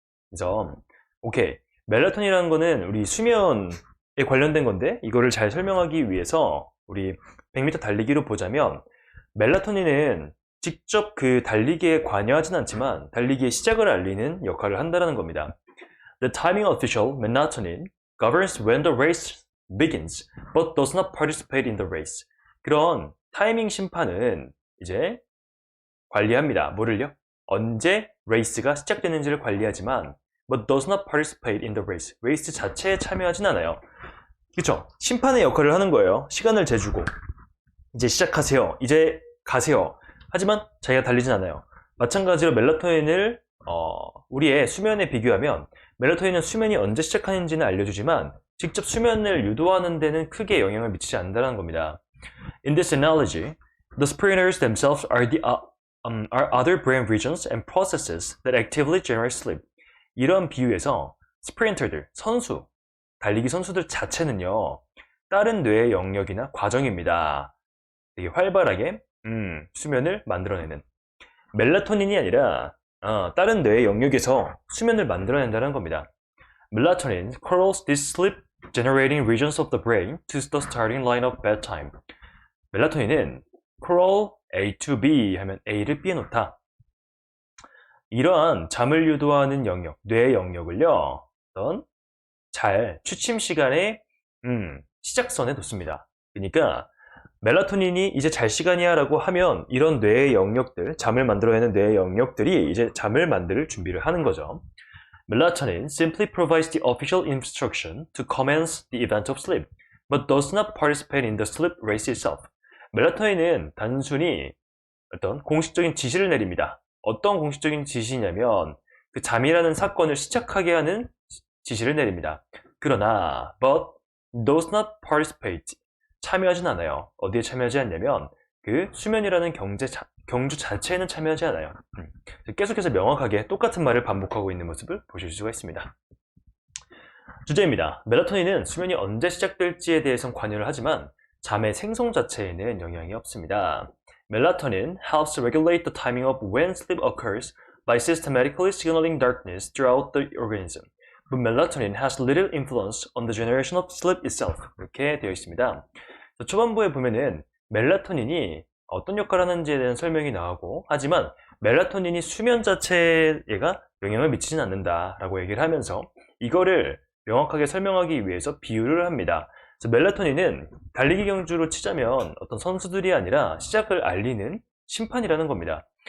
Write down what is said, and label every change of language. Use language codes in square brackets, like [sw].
[ko] 그래서 오케이. 멜라토닌이라는 거는 우리 수면에 관련된 건데 이거를 잘 설명하기 위해서 우리 100m 달리기로 보자면 멜라토닌은 직접 그 달리기에 관여하진 않지만 달리기의 시작을 알리는 역할을 한다는 겁니다. [en] The timing official, melatonin, governs when the race begins, but does not participate in the race. [ko] 그런 타이밍 심판은 이제 관리합니다. 뭐를요? 언제 레이스가 시작되는지를 관리하지만 [en] but does not participate in the race. [ko] 레이스 자체에 참여하진 않아요. 그쵸? 심판의 역할을 하는 거예요. 시간을 재주고 이제 시작하세요. 이제 가세요. 하지만 자기가 달리진 않아요. 마찬가지로 멜라토닌을 우리의 수면에 비교하면 멜라토닌은 수면이 언제 시작하는지는 알려주지만 직접 수면을 유도하는 데는 크게 영향을 미치지 않는다는 겁니다. [en] In this analogy, the sprinters themselves are other brain regions and processes that actively generate sleep. [ko] 이런 비유에서 스프린터들, 달리기 선수들 자체는요, 다른 뇌의 영역이나 과정입니다. 되게 활발하게 수면을 만들어내는 멜라토닌이 아니라 다른 뇌의 영역에서 수면을 만들어낸다는 겁니다. [en] Melatonin correlates these sleep generating regions of the brain to the starting line of bedtime. [ko] 멜라토닌은 [en] correl A to B [ko] 하면 A를 B에 놓다. 이러한 잠을 유도하는 영역, 뇌의 영역을요, 잘 취침 시간의 시작선에 뒀습니다. 그러니까 멜라토닌이 이제 잘 시간이야 라고 하면 이런 뇌의 영역들, 잠을 만들어내는 뇌의 영역들이 이제 잠을 만들 준비를 하는 거죠. [en] Melatonin simply provides the official instruction to commence the event of sleep, but does not participate in the sleep race itself. [ko] 멜라토닌은 단순히 어떤 공식적인 지시를 내립니다. 어떤 공식적인 지시냐면 그 잠이라는 사건을 시작하게 하는 지시를 내립니다. 그러나 [en] but does not participate, [ko] 참여하진 않아요. 어디에 참여하지 않냐면 그 수면이라는 경주 자체에는 참여하지 않아요. 계속해서 명확하게 똑같은 말을 반복하고 있는 모습을 보실 수가 있습니다. 주제입니다. 멜라토닌은 수면이 언제 시작될지에 대해선 관여를 하지만 잠의 생성 자체에는 영향이 없습니다. [en] Melatonin helps regulate the timing of when sleep occurs by systematically signaling darkness throughout the organism. But melatonin has little influence on the generation of sleep itself. [ko] 이렇게 되어 있습니다. 초반부에 보면은 멜라토닌이 어떤 역할을 하는지에 대한 설명이 나오고, 하지만 멜라토닌이 수면 자체에 영향을 미치진 않는다라고 얘기를 하면서 이거를 명확하게 설명하기 위해서 비유를 합니다. 그래서 멜라토닌은 달리기 경주로 치자면 어떤 선수들이 아니라 시작을 알리는 심판이라는 겁니다.